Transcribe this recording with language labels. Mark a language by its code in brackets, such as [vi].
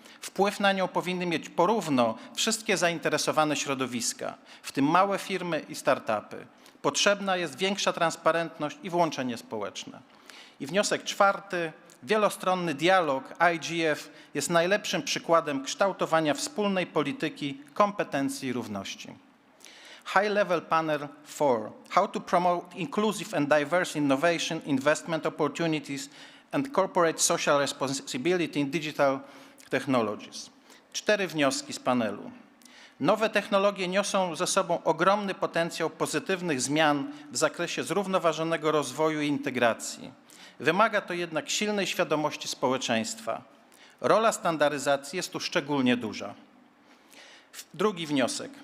[pl] Wpływ na nią powinny mieć porówno wszystkie zainteresowane środowiska, w tym małe firmy i startupy. Potrzebna jest większa transparentność i włączenie społeczne. I wniosek 4. Wielostronny dialog IGF jest najlepszym przykładem kształtowania wspólnej polityki kompetencji i równości. [en] High Level Panel 4. How to promote inclusive and diverse innovation, investment opportunities and corporate social responsibility in digital technologies. [pl] 4 wnioski z panelu. Nowe technologie niosą ze sobą ogromny potencjał pozytywnych zmian w zakresie zrównoważonego rozwoju i integracji. Wymaga to jednak silnej świadomości społeczeństwa. Rola standaryzacji jest tu szczególnie duża. Drugi wniosek.